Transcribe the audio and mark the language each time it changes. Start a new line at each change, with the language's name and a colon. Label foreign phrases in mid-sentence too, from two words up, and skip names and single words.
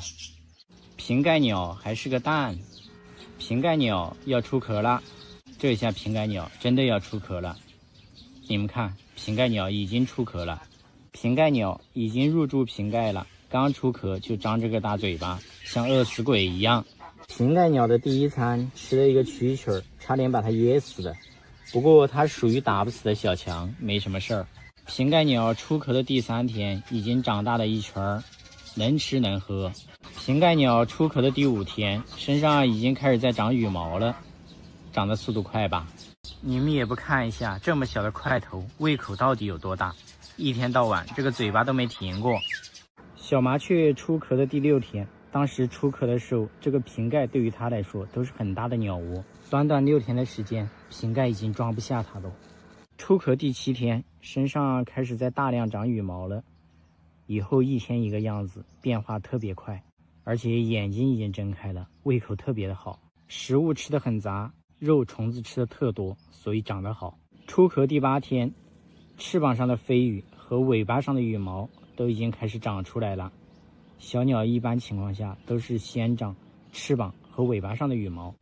Chinese: 瓶蓋鳥還是個蛋，瓶蓋鳥要出殼了。這下瓶蓋鳥真的要出殼了。你們看，瓶蓋鳥已經出殼了，瓶蓋鳥已經入住瓶蓋了，剛出殼就張着個大嘴巴，像餓死鬼一樣。瓶蓋鳥的第一餐吃了一個蛐蛐兒，差點把它噎死的。不過它屬於打不死的小強，沒什麼事兒。瓶蓋鳥出殼的第3天，已經長大了一圈，能吃能喝。瓶蓋鳥出殼的第5天，身上已經開始在長羽毛了，長的速度快吧？你們也不看一下這麼小的塊頭，胃口到底有多大？一天到晚這個嘴巴都沒停過。小麻雀出殼的第6天，當時出殼的時候，這個瓶蓋對於它來說都是很大的鳥窩。短短6天的時間，瓶蓋已經裝不下它了。出殼第7天，身上開始在大量長羽毛了。以後一天一個樣子，變化特別快，而且眼睛已經睜開了，胃口特別的好，食物吃得很雜，肉蟲子吃的特多，所以長得好。出殼第8天，翅膀上的飛羽和尾巴上的羽毛都已經開始長出來了。小鳥一般情況下都是先長翅膀和尾巴上的羽毛。